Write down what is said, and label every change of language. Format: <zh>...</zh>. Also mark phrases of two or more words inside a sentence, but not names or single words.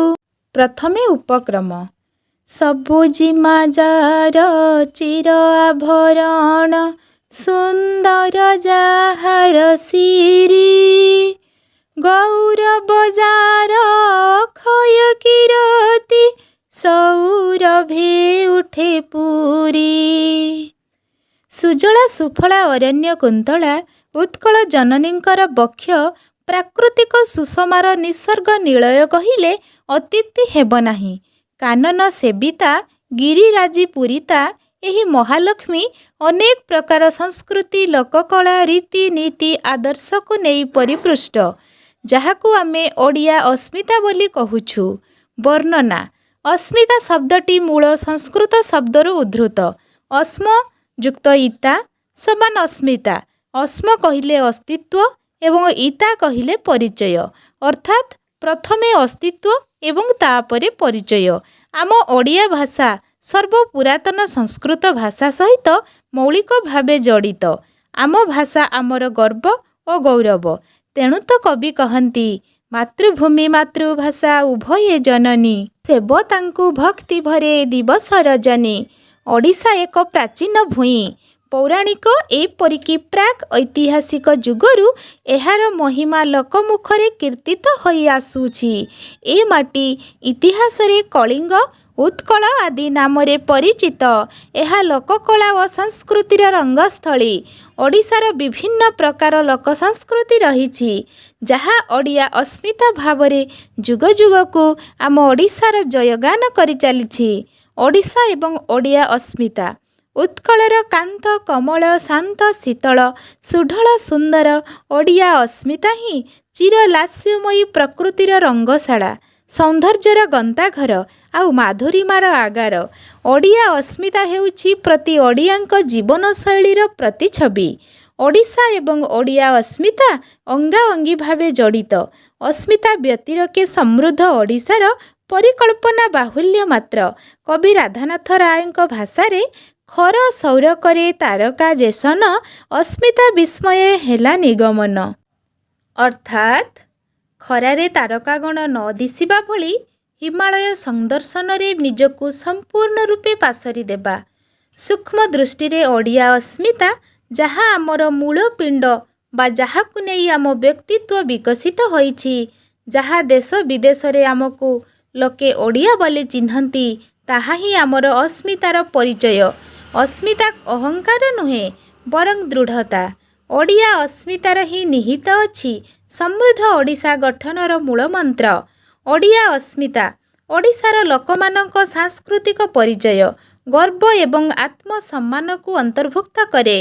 <or>ପ୍ରଥମେ ଉପକ୍ରମ ସବୁଜିମା ଯାର ଚିର ଆଭରଣ ସୁନ୍ଦର ଯାହାର ଶିରୀ ଗୌରବ ଯାର ଅକ୍ଷୟ କିରତି ସୌରଭେ ଉଠେ ପୁରି। ସୁଜଳା ସୁଫଳା ଅରଣ୍ୟ କୁନ୍ତଳା ଉତ୍କଳ ଜନନୀଙ୍କର ବକ୍ଷ ପ୍ରାକୃତିକ ସୁଷମାର ନିସର୍ଗ ନିଳୟ କହିଲେ ଅତ୍ୟୁକ୍ତି ହେବ ନାହିଁ। କାନନ ସେବିତା ଗିରିରାଜି ପୂରିତା ଏହି ମହାଲକ୍ଷ୍ମୀ ଅନେକ ପ୍ରକାର ସଂସ୍କୃତି ଲୋକକଳା ରୀତି ନୀତି ଆଦର୍ଶକୁ ନେଇ ପରିପୁଷ୍ଟ, ଯାହାକୁ ଆମେ ଓଡ଼ିଆ ଅସ୍ମିତା ବୋଲି କହୁଛୁ। ବର୍ଣ୍ଣନା ଅସ୍ମିତା ଶବ୍ଦଟି ମୂଳ ସଂସ୍କୃତ ଶବ୍ଦରୁ ଉଦ୍ଧୃତ। ଅସ୍ମ ଯୁକ୍ତ ଇତା ସମାନ ଅସ୍ମିତା। ଅସ୍ମ କହିଲେ ଅସ୍ତିତ୍ୱ ଏବଂ ଇତା କହିଲେ ପରିଚୟ, ଅର୍ଥାତ ପ୍ରଥମେ ଅସ୍ତିତ୍ୱ ଏବଂ ତାପରେ ପରିଚୟ। ଆମ ଓଡ଼ିଆ ଭାଷା ସର୍ବପୁରାତନ ସଂସ୍କୃତ ଭାଷା ସହିତ ମୌଳିକ ଭାବେ ଜଡ଼ିତ। ଆମ ଭାଷା ଆମର ଗର୍ବ ଓ ଗୌରବ। ତେଣୁ ତ କବି କହନ୍ତି ମାତୃଭୂମି ମାତୃଭାଷା ଉଭୟେ ଜନନୀ ସେବ ତାଙ୍କୁ ଭକ୍ତି ଭରେ ଦିବସ ରଜନୀ। ଓଡ଼ିଶା ଏକ ପ୍ରାଚୀନ ଭୂଇଁ ପୌରାଣିକ ଏପରିକି ପ୍ରାକ ଐତିହାସିକ ଯୁଗରୁ ଏହାର ମହିମା ଲୋକମୁଖରେ କୀର୍ତ୍ତିତ ହୋଇ ଆସୁଛି। ଏ ମାଟି ଇତିହାସରେ କଳିଙ୍ଗ ଉତ୍କଳ ଆଦି ନାମରେ ପରିଚିତ। ଏହା ଲୋକକଳା ଓ ସଂସ୍କୃତିର ରଙ୍ଗସ୍ଥଳୀ। ଓଡ଼ିଶାର ବିଭିନ୍ନ ପ୍ରକାର ଲୋକ ସଂସ୍କୃତି ରହିଛି, ଯାହା ଓଡ଼ିଆ ଅସ୍ମିତା ଭାବରେ ଯୁଗ ଯୁଗକୁ ଆମ ଓଡ଼ିଶାର ଜୟଗାନ କରି ଚାଲିଛି। ଓଡ଼ିଶା ଏବଂ ଓଡ଼ିଆ ଅସ୍ମିତା ଉତ୍କଳର କାନ୍ତ କମଳ ଶାନ୍ତ ଶୀତଳ ସୁଢଳ ସୁନ୍ଦର ଓଡ଼ିଆ ଅସ୍ମିତା ହିଁ ଚିରଲାସ୍ୟମୟୀ ପ୍ରକୃତିର ରଙ୍ଗଶାଳା ସୌନ୍ଦର୍ଯ୍ୟର ଗନ୍ତାଘର ଆଉ ମାଧୁରୀମାର ଆଗାର। ଓଡ଼ିଆ ଅସ୍ମିତା ହେଉଛି ପ୍ରତି ଓଡ଼ିଆଙ୍କ ଜୀବନଶୈଳୀର ପ୍ରତିଛବି। ଓଡ଼ିଶା ଏବଂ ଓଡ଼ିଆ ଅସ୍ମିତା ଅଙ୍ଗାଅଙ୍ଗୀ ଭାବେ ଜଡ଼ିତ। ଅସ୍ମିତା ବ୍ୟତିରେକେ ସମୃଦ୍ଧ ଓଡ଼ିଶାର ପରିକଳ୍ପନା ବାହୁଲ୍ୟ ମାତ୍ର। କବି ରାଧାନାଥ ରାୟଙ୍କ ଭାଷାରେ ଖର ସୌରକରେ ତାରକା ଯେସନ ଅସ୍ମିତା ବିସ୍ମୟ ହେଲା ନିଗମନ, ଅର୍ଥାତ ଖରାରେ ତାରକାଗଣ ନ ଦିଶିବା ଭଳି ହିମାଳୟ ସନ୍ଦର୍ଶନରେ ନିଜକୁ ସମ୍ପୂର୍ଣ୍ଣ ରୂପେ ପାସୋରି ଦେବା। ସୂକ୍ଷ୍ମ ଦୃଷ୍ଟିରେ ଓଡ଼ିଆ ଅସ୍ମିତା ଯାହା ଆମର ମୂଳ ପିଣ୍ଡ ବା ଯାହାକୁ ନେଇ ଆମ ବ୍ୟକ୍ତିତ୍ୱ ବିକଶିତ ହୋଇଛି, ଯାହା ଦେଶ ବିଦେଶରେ ଆମକୁ ଲୋକେ ଓଡ଼ିଆ ବୋଲି ଚିହ୍ନନ୍ତି, ତାହା ହିଁ ଆମର ଅସ୍ମିତାର ପରିଚୟ। ଅସ୍ମିତା ଅହଙ୍କାର ନୁହେଁ ବରଂ ଦୃଢ଼ତା। ଓଡ଼ିଆ ଅସ୍ମିତାରେ ହିଁ ନିହିତ ଅଛି ସମୃଦ୍ଧ ଓଡ଼ିଶା ଗଠନର ମୂଳ ମନ୍ତ୍ର। ଓଡ଼ିଆ ଅସ୍ମିତା ଓଡ଼ିଶାର ଲୋକମାନଙ୍କ ସାଂସ୍କୃତିକ ପରିଚୟ ଗର୍ବ ଏବଂ ଆତ୍ମସମ୍ମାନକୁ ଅନ୍ତର୍ଭୁକ୍ତ କରେ।</or>